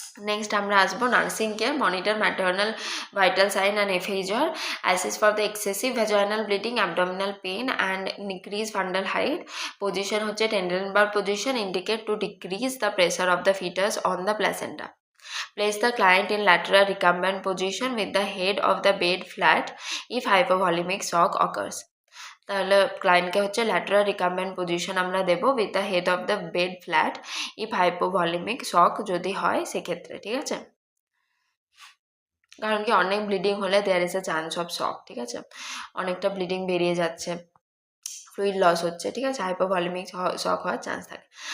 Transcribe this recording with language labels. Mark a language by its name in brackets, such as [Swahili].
[English] Next আমরা আসবো nursing care, monitor maternal vital sign and FHR, assess for the excessive vaginal bleeding, abdominal pain and increase fundal height. Position হচ্ছে Trendelenburg position, indicate to decrease the pressure of the fetus on the placenta. Place the client in lateral recumbent position with the head of the bed flat if hypovolemic shock occurs. তাহলে ক্লায়েন্টকে হচ্ছে lateral recumbent position আমরা দেব with the head of the bed flat if hypovolemic shock যদি হয় সেক্ষেত্রে, ঠিক আছে। [Bangla] কারণ কি অনেক ব্লিডিং হলে there is a chance of শক, ঠিক আছে, অনেকটা ব্লিডিং বেরিয়ে যাচ্ছে, ফ্লুইড লস হচ্ছে, ঠিক আছে, হাইপোভলিমিক শক হওয়ার চান্স থাকে।